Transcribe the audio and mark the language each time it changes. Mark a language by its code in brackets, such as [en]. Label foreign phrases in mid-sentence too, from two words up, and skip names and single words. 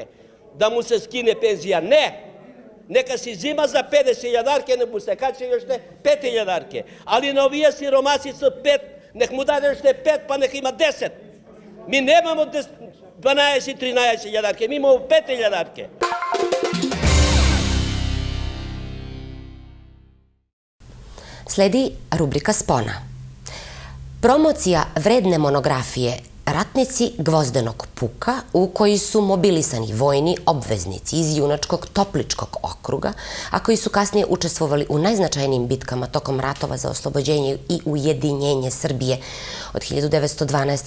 [mk] Да му се скине пензија? Не! Нека си зима за 50.000-арки, не му се каче јоште 5.000-арки. Али на овие сиромаси со 5, нех му даде јоште 5, па нех има 10. Ми немамо 12-13.000-арки, ми имамо 5.000-арки. [sr] Sledi rubrika Spona. Promocija vredne monografije Ratnici Gvozdenog puka, u koji su mobilisani vojni obveznici iz Junačkog Topličkog okruga, a koji su kasnije učestvovali u najznačajnijim bitkama tokom ratova za oslobođenje i ujedinjenje Srbije od 1912.